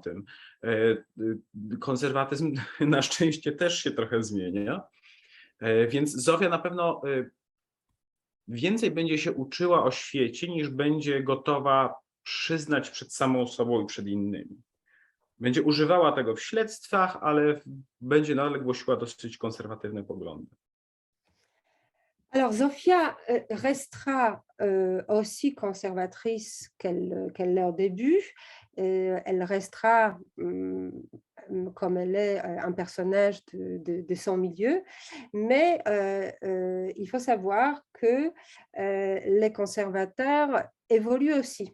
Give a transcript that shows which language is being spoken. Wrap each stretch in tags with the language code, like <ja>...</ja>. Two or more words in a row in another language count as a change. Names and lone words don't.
<pl>Konserwatyzm na szczęście też się trochę zmienia, więc Zofia na pewno więcej będzie się uczyła o świecie, niż będzie gotowa przyznać przed samą sobą i przed innymi. Będzie używała tego w śledztwach, ale będzie nadal głosiła dosyć konserwatywne poglądy.</pl> <fr>Alors, Zofia restera aussi conservatrice qu'elle l'est au début. Elle restera, comme elle est, un personnage de son milieu. Mais il faut savoir que les conservateurs évoluent aussi.</fr>